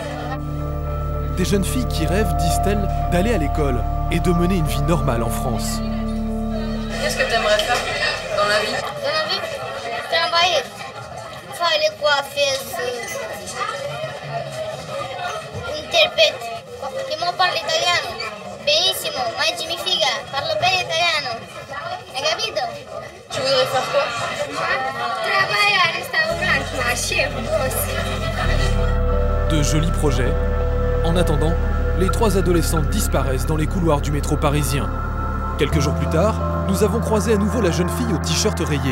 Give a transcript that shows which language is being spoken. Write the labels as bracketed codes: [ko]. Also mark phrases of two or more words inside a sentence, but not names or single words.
[fr] Des jeunes filles qui rêvent, disent-elles, d'aller à l'école et de mener une vie normale en France. Qu'est-ce que tu aimerais faire dans la vie? Dans la vie, travailler, faire les coiffeuses, interprète. [it] Io parlo italiano, benissimo, ma ci mi figa, parlo bene italiano. Hai capito? [fr] Tu voudrais faire quoi? Travailler à restaurant, ma chef, boss. De jolis projets. En attendant, les trois adolescentes disparaissent dans les couloirs du métro parisien. Quelques jours plus tard, nous avons croisé à nouveau la jeune fille au t-shirt rayé.